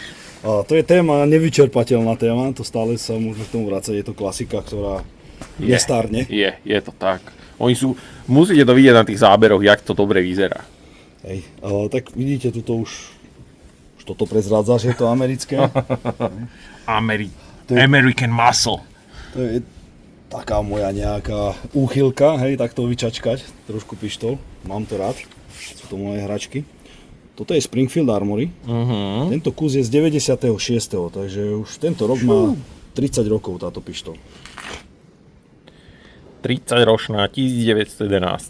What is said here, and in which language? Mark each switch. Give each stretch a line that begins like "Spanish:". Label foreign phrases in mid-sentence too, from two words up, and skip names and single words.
Slovak: A to je téma, nevyčerpateľná téma, to stále sa môžeme k tomu vrácať, je to klasika, ktorá nestárne. Je to tak. Musíte to vidieť na tých záberoch, jak to dobre vyzerá. Hej, tak vidíte, tuto už toto prezrádza, že je to americké.
English: American muscle.
Slovak: To je taká moja nejaká úchylka, hej, takto vyčačkať, trošku pištol, mám to rád, sú to moje hračky. Toto je Springfield Armory, Tento kus je z 96. Takže už tento rok má 30 rokov táto pištol. 30-ročná, 1911.